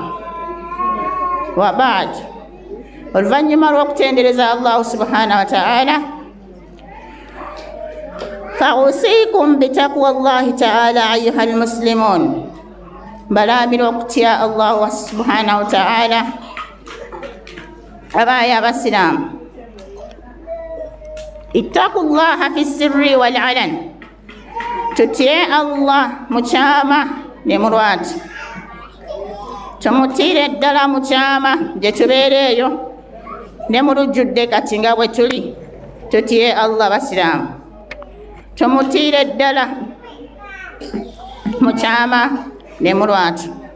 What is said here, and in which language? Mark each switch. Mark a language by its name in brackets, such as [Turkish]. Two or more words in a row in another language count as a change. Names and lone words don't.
[Arabic] وبعد, [Ganda] oluvannyuma lw'okutendereza [Arabic] الله سبحانه وتعالى فأوصيكم بتقوى الله تعالى أيها المسلمون, [Ganda] mbalamira okutya [Arabic] الله سبحانه وتعالى [Ganda] abaayi abasiraamu. [Arabic] اتقوا الله في السر والعلن, [Ganda] tutye Allah mu kyama ne mu lwatu. Tumutiire ddala mu kyama gye tubeera eyo ne mu lujjudde kati nga bwe tuli, tutye Allah basiraamu. Tumutiire ddala mu kyama ne mu lwatu.